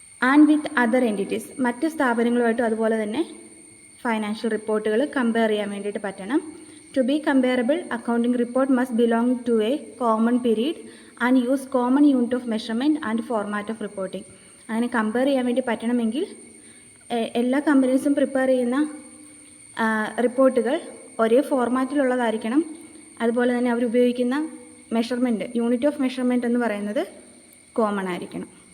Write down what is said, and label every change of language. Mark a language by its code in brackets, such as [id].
[en] and with other entities, [ml] മറ്റ് സ്ഥാപനങ്ങളുമായിട്ടും അതുപോലെ തന്നെ ഫൈനാൻഷ്യൽ റിപ്പോർട്ടുകൾ കമ്പയർ ചെയ്യാൻ വേണ്ടിയിട്ട് പറ്റണം. [en] To be comparable, accounting report must belong to a common period and use common unit of measurement and format of reporting. [ml] അങ്ങനെ compare ചെയ്യാൻ വേണ്ടി പറ്റണമെങ്കിൽ എല്ലാ കമ്പനീസും പ്രിപ്പയർ ചെയ്യുന്ന റിപ്പോർട്ടുകൾ ഒരേ ഫോർമാറ്റിലുള്ളതായിരിക്കണം. അതുപോലെ തന്നെ അവരുപയോഗിക്കുന്ന മെഷർമെൻറ്റ്, യൂണിറ്റ് ഓഫ് മെഷർമെൻറ്റ് എന്ന് പറയുന്നത് കോമൺ ആയിരിക്കണം.